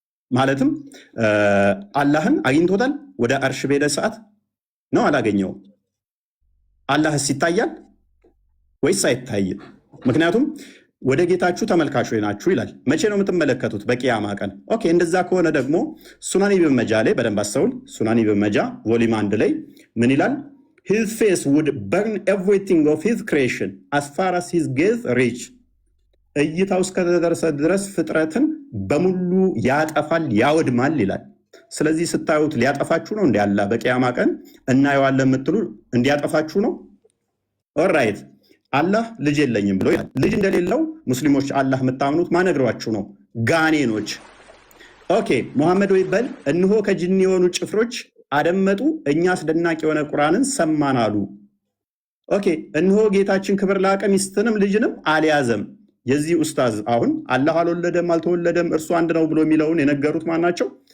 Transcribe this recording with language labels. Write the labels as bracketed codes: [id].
[am] ማለትም አላህን አግኝቶታል? ወደ አርሽ በሄደ ሰዓት ነው አላገኘውም? አላህስ ይታያል ወይስ አይታይም? ምክንያቱም ወደ ጌታችሁ ተመልካቾች ናችሁ ይላል። መቼ ነው የምትመለከቱት? በቂያማ ቀን። ኦኬ፣ እንደዛ ከሆነ ደግሞ ሱናን ኢብን መጃ ላይ በደንብ አስተውል። ሱናን ኢብን መጃ ቮሊም 1 ላይ ምን ይላል? [en] his face would burn everything of his creation as far as his gaze reach [am] እይታው እስከደረሰ ድረስ ፍጥረትን በሙሉ ያጠፋል ያወድማል ይላል። ስለዚህ ስታዩት ሊያጠፋችሁ ነው እንዴ? አላህ በቂያማ ቀን እናየዋለን የምትሉ እንዲያጠፋችሁ ነው? ኦልራይት። አላህ ልጅ የለኝም ብሎ ይላል። ልጅ እንደሌለው ሙስሊሞች አላህ የምታምኑት ማነግሯችሁ ነው? ጋኔኖች። ኦኬ፣ ሙሐመድ ወይ በል እንሆ ከጅኒ የሆኑ ጭፍሮች አደመጡ፣ እኛ አስደናቂ የሆነ ቁርአንን ሰማን አሉ። ኦኬ፣ እንሆ ጌታችን ክብር ላቀ ሚስትንም ልጅንም አልያዘም። የዚህ ኡስታዝ አሁን አላህ አልወለደም አልተወለደም እርሱ አንድ ነው ብሎ የሚለውን የነገሩት ማን ናቸው?